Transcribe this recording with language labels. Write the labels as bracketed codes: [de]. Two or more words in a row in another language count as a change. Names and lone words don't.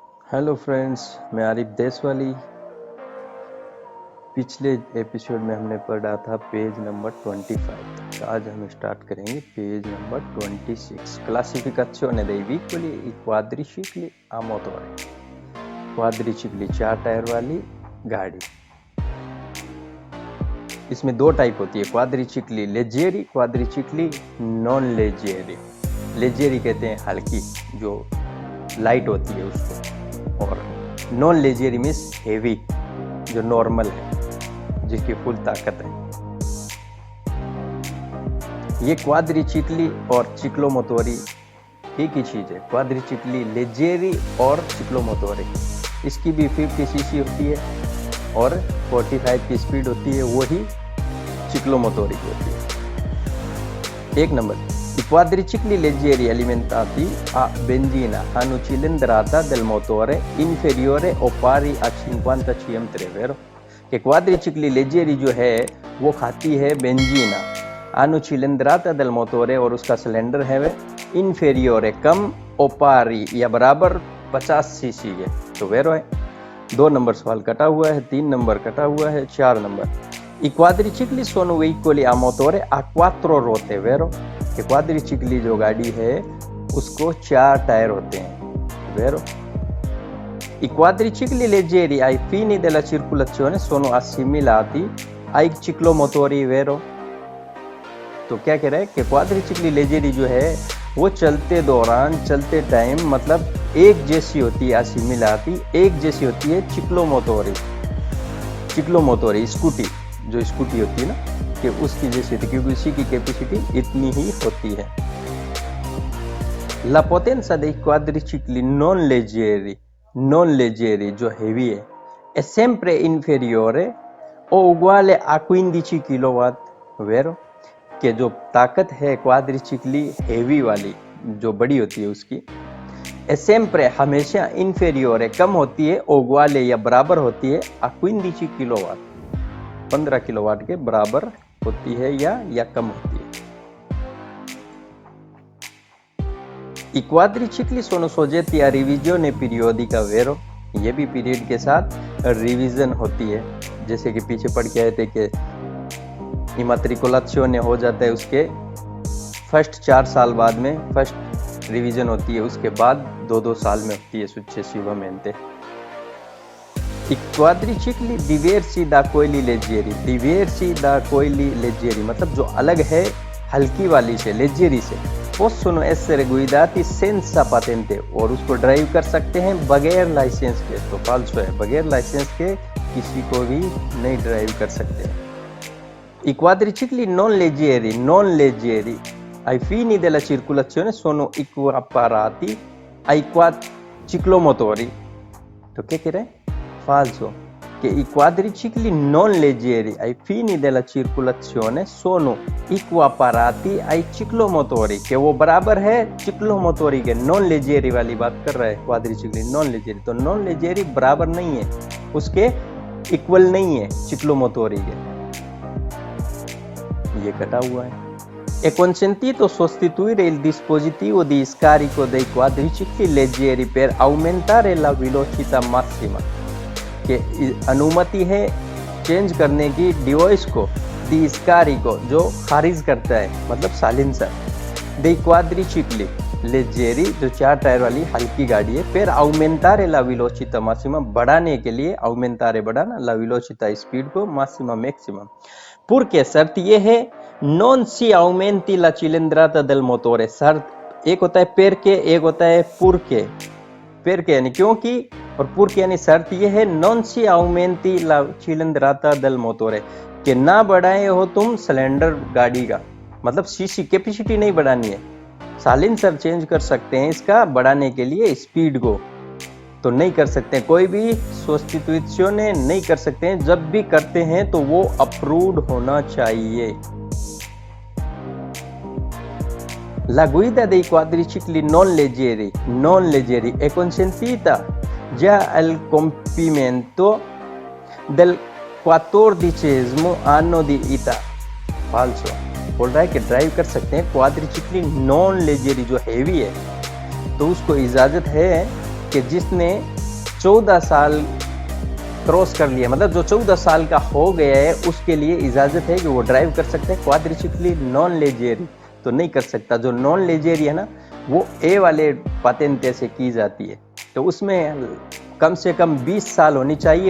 [hi] हेलो फ्रेंड्स, मैं आरिफ देसवाली। पिछले एपिसोड में हमने पढ़ा था पेज नंबर 25। तो आज हम स्टार्ट करेंगे पेज नंबर 26। [it] क्लासिफिकेशन dei veicoli i quadricicli a motore। [hi] क्वाड्रिचिकली 4 टायर वाली गाड़ी। इसमें दो टाइप होती है, [it] quadricicli leggeri, quadricicli non leggeri. [hi] लेजेरी कहते हैं हल्की, जो लाइट होती है उसको, और [it] non leggeri [en] means heavy, [hi] जो नॉर्मल है, जिसकी फुल ताकत है। ये क्वाड्रिचिकली और चिक्लोमोटोरी एक ही चीज़ है। [it] quadricicli leggeri [hi] और चिक्लोमोटोरी, इसकी भी 50 सीसी होती है और 45 की स्पीड होती है, वही चिक्लोमोटोरी की होती है। एक नंबर, [it] i quadricicli leggeri alimentati a benzina hanno cilindrata del motore inferiore o pari a 50 cm3, vero? [hi] कि [it] quadricicli leggeri [hi] जो है वो खाती है बेंजीना, [it] hanno cilindrata del motore, [hi] और उसका सिलेंडर है वे inferiore कम, [it] o pari [hi] या बराबर 50 सीसी है, तो वेरो है। 2 नंबर सवाल कटा हुआ है, 3 नंबर कटा हुआ है, 4 नंबर। [it] I quadricicli sono veicoli a motore a 4 ruote, vero? [hi] कि क्वाड्रिचिकली जो गाड़ी है उसको 4 टायर होते हैं, [it] vero? I quadricicli leggeri ai fini della circolazione sono assimilati ai ciclomotori, vero? [hi] तो क्या कह रहा है कि [it] quadricicli leggeri [hi] जो है वो चलते दौरान, चलते टाइम, मतलब एक जैसी होती है, असिमिलाती एक जैसी होती है चिक्लोमोटोरी। चिक्लोमोटोरी स्कूटी, जो स्कूटी होती है ना, कि उसकी जैसी होती है, क्योंकि उसी की कैपेसिटी इतनी ही होती है। [it] La potenza dei quadricicli non leggeri [hi] जो हेवी है, [it] è sempre inferiore o uguale a 15 किलोवाट, वेरो? [hi] कि जो ताकत है क्वाड्रिचिकली हेवी वाली, जो बड़ी होती है उसकी, [it] è sempre [hi] हमेशा inferiore कम होती है, [it] o uguale [hi] या बराबर होती है, a 15 किलोवाट 15 किलोवाट के बराबर होती है या कम होती है। [it] I quadricicli sono soggetti a revisione periodica, vero? [hi] ये भी पीरियड के साथ रिवीजन होती है, जैसे कि पीछे पढ़ के आए थे कि इमात्रिकुलाzione हो जाता है, उसके फर्स्ट 4 साल बाद में फर्स्ट रिवीजन होती है, उसके बाद 2-2 साल में होती है successivamente। [it] I quadricicli diversi da quelli leggeri, diversi da quelli leggeri [hi] मतलब जो अलग है हल्की वाली से, लेजेरी से, [it] possono essere guidati senza patente, [hi] और उसको ड्राइव कर सकते हैं बगैर लाइसेंस के। तो फाल्सो है, बगैर लाइसेंस के किसी को भी नहीं ड्राइव कर सकते हैं। [it] I quadricicli non leggeri ai fini della circolazione sono equiparati ai ciclomotori। [hi] तो क्या कह रहे हैं? [it] Falso, che i quadricicli non leggeri ai fini della circolazione sono equiparati ai ciclomotori, che [hi] वो बराबर है चिक्लोमोटोरी के। [it] non leggeri [hi] वाली बात कर रहा है [it] quadricicli, non leggeri. [hi] तो [it] non leggeri [hi] बराबर नहीं है, उसके इक्वल नहीं है चिक्लोमोटोरी के। ये कटा हुआ है। [it] È consentito sostituire il dispositivo di scarico dei quadricicli leggeri per aumentare la velocità massima, [hi] कि अनुमति है चेंज करने की डिवाइस को, [it] di scarico [hi] जो खारिज करता है, मतलब साइलेंसर, [it] dei quadricicli leggeri [hi] जो 4 टायर वाली हल्की गाड़ी है, [it] per aumentare la velocità massima [hi] बढ़ाने के लिए, [it] aumentare बढ़ाना, la velocità [hi] स्पीड को, [it] massima मैक्सिमम। Purché [hi] शर्त ये है [it] non si aumenti la cilindrata del motore, [hi] शर्त एक होता है per के, एक होता है purché। per के यानी क्योंकि, और purché यानी शर्त ये है [it] non si aumenti la cilindrata del motore, [hi] कि ना बढ़ाए हो तुम सिलेंडर गाड़ी का, मतलब सीसी कैपेसिटी नहीं बढ़ानी है, साइलेंसर चेंज कर सकते हैं इसका बढ़ाने के लिए स्पीड को, तो नहीं कर सकते हैं। कोई भी सोस्टिट्यूशने नहीं कर सकते हैं, जब भी करते हैं तो वो अप्रूव्ड होना चाहिए। [it] La guida dei quadricicli non leggeri è consentita già al compimento del 14° anno di età, falso। [hi] बोल रहा है कि ड्राइव कर सकते हैं [it] quadricicli non leggeri [hi] जो हेवी है, तो उसको इजाज़त है कि जिसने 14 साल क्रॉस कर लिया, मतलब जो 14 साल का हो गया है उसके लिए इजाज़त है कि वो ड्राइव कर सकते हैं। [it] quadricicli non leggeri [hi] तो नहीं कर सकता। जो [it] non leggeri [hi] है ना, वो ए वाले पातेंते से की जाती है, तो उसमें कम से कम 20 साल होनी चाहिए।